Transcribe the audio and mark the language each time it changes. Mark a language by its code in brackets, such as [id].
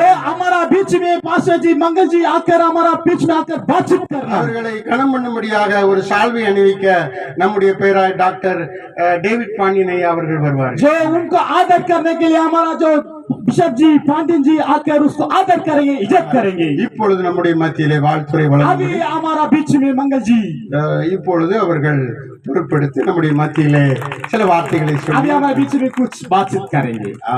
[hi] जो हमारा बीच में पास्टर जी मंगल जी आकर हमारा बीच में आकर बातचीत करना. [ta] அவர்களை கனம் பண்ணும்படியாக ஒரு சால்வை அணிவிக்க நம்முடைய பேராய் டாக்டர் டேவிட் பாண்டியன் ஐயா அவர்கள் வருவார். [hi] जो उनको आदर करने के लिए हमारा जो बिशप जी पांडियन जी आकर उसको आदर करेंगे, इज्जत करेंगे. [ta] இப்பொழுது நம்முடைய மத்தியிலே வாழ்த்துரை [hi] अभी [ta] வழங்குகிறார். [hi] हमारा बीच में मंगल जी [ta] இப்பொழுது அவர்கள் பொறுப்பெடுத்து நம்முடைய மத்தியிலே சில வார்த்தைகளை [hi] अभी [ta] சொல்லி [hi] हमारे बीच में कुछ बातचीत करेंगे.